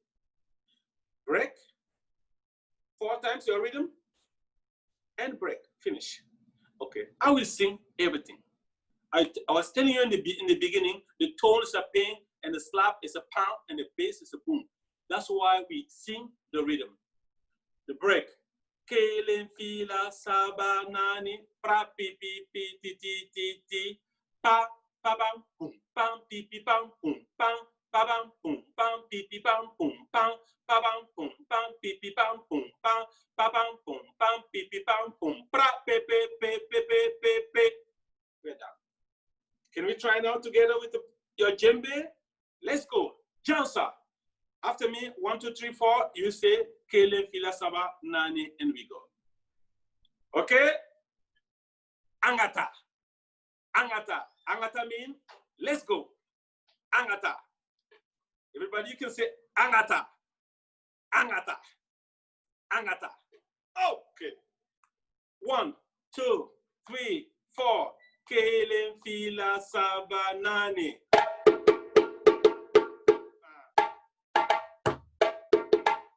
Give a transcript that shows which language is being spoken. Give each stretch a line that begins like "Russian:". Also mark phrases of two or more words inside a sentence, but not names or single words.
English: Break, 4 times your rhythm, and break, finish. Okay, I will sing everything. I was telling you in the beginning, the tone is a ping, and the slap is a pound, and the bass is a boom. That's why we sing the rhythm. The break.
Bambara: Kele, Fila, Saba, Nani, pra, pi, pi, pi, ti, ti, ti, ti, pa, pa, bam, boom, pam, pi, pi, pam, boom, pam, pa, bam, boom, pam, pi, pi, pam, boom, pam, pa, bam, boom, pam, pi, pi, pam, boom, pam, pa, bam, boom, pam, pi, pi, pam, boom, pra, pe, pe, pe, pe, pe, pe, pe.
English: We're done. Can we try now together with your djembe? Let's go. Janza. After me, 1, 2, 3, 4, you say
Bambara: Kele, Fila, Saba, Nani,
English: and we go. Okay? Angata. Angata. Angata means let's go. Angata. Everybody, you can say Angata. Angata. Angata. Okay. 1, 2, 3, 4.
Bambara: Kele, Fila, Saba, Nani.